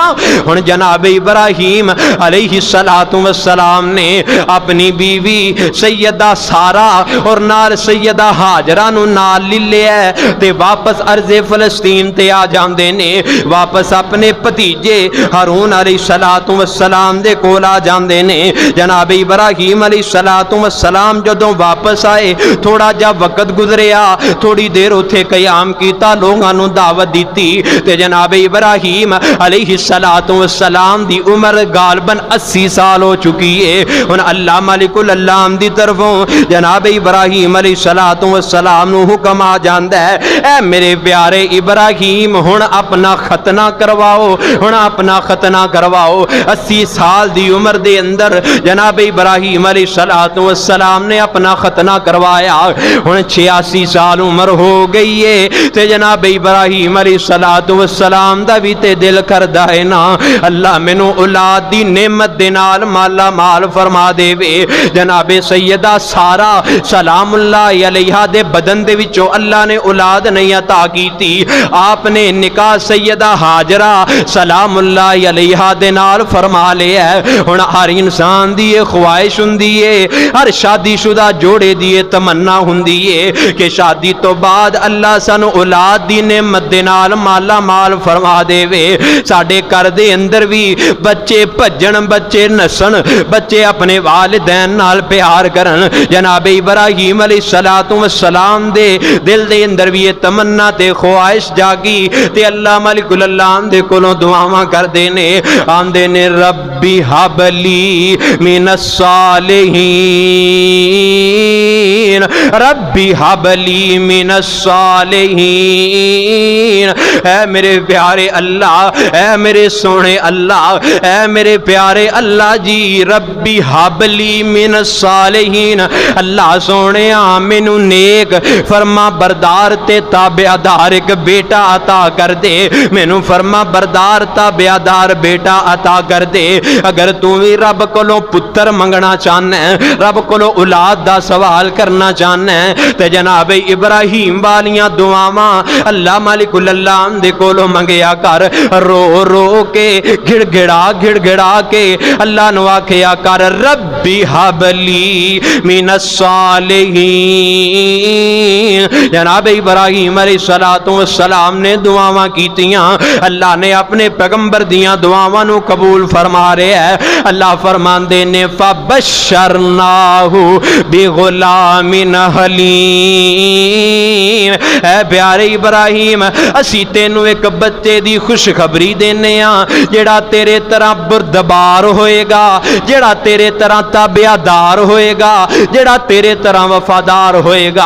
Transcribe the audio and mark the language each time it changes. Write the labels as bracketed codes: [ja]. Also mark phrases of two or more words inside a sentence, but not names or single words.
[pa] ہن جناب ابراہیم علیہ السلام نے اپنی بیوی سیدہ سارہ اور نال سیدہ ہاجرہ نو نال لے لیا تے واپس ارض فلسطین تے آ جاندے نے. واپس اپنے بھتیجے ہارون علیہ السلام دے کول آ جاندے نے. جناب ابراہیم علیہ السلام جدوں واپس آئے تھوڑا جا وقت گزریا، تھوڑی دیر اتھے قیام کیتا، لوگاں نو دعوت دیتی تے جناب ابراہیم علیہ السلام دی عمر غالباً 80 سال ہو چکی ہے. ہن اللہ مالک العلام دی طرفوں جناب ابراہیم علیہ السلام نو حکم آ جاندا ہے، اے میرے پیارے ابراہیم ہن اپنا ختنہ کرواؤ، ہن اپنا ختنہ کرواؤ. 80 سال دی عمر دے اندر جناب ابراہیم علیہ السلام نے اپنا ختنہ کروایا. ہن 86 سال عمر ہو گئی ہے تے جناب ابراہیم علیہ السلام دا بھی تے دل کردا ہے نا اللہ مینوں اولاد دی نعمت دے نال مالا مال فرما دے وے. جناب سیدہ سارہ سلام اللہ علیہا دے بدن دے وچوں اللہ نے اولاد نہیں عطا کیتی. آپ نے نکاح سیدہ ہاجرہ سلام اللہ علیہا دے نال فرما لیا ہے. ہن ہر انسان دی یہ خواہش ہوندی ہے، ہر شادی شدہ جوڑے دی یہ تمنا ہوندی ہے کہ شادی تو بعد اللہ سانو اولاد دی نعمت دے نال مالا مال فرما دے وے. ساڈے گھر دے اندر بھی بچے بھجن، بچے نسن، بچے اپنے والدین نال پیار کرن. جناب ابراہیم علیہ السلام دے دل دے اندر بھی یہ تمنا تے خواہش جاگی تے اللہ ملک العلام دے کولوں دعاواں کر دینے آندے نے [ar] ربی حب لی من الصالحین، ربی حب لی من الصالحین. [pa] اے میرے پیارے اللہ، اے میرے سونے اللہ، اے میرے پیارے اللہ جی [ar] ربی حب لی من الصالحین. [pa] اللہ سونے مینو نیک فرما بردار تے تابعدار ایک بیٹا عطا کر دے، مینو فرما بردار تابعدار بیٹا عطا کر دے. اگر تو بھی رب کولوں پتر منگنا چاہنا ہے، رب کولوں اولاد دا سوال کرنا چاہنا ہے تے جناب ابراہیم والیاں دعاواں اللہ مالک العلام دے کولوں منگیا کر. رو رو کے گڑ گڑا کے اللہ نو آکھیا کر [ar] ربی حب لی من الصالحین. [pa] جناب ابراہیم علیہ السلام نے دعاواں کیتیاں، اللہ نے اپنے پیغمبر دیاں دعاواں نو قبول فرما رہا ہے. اللہ فرماندے نے [ar] فبشرناہ بغلام حلیم. [pa] اے پیارے ابراہیم اسی تینوں ایک بچے دی خوشخبری دینے ہاں جڑا تیرے طرح بردبار ہوئے گا، جڑا تیرے طرح تابعدار ہوئے گا، جڑا تیرے طرح وفادار ہوئے گا.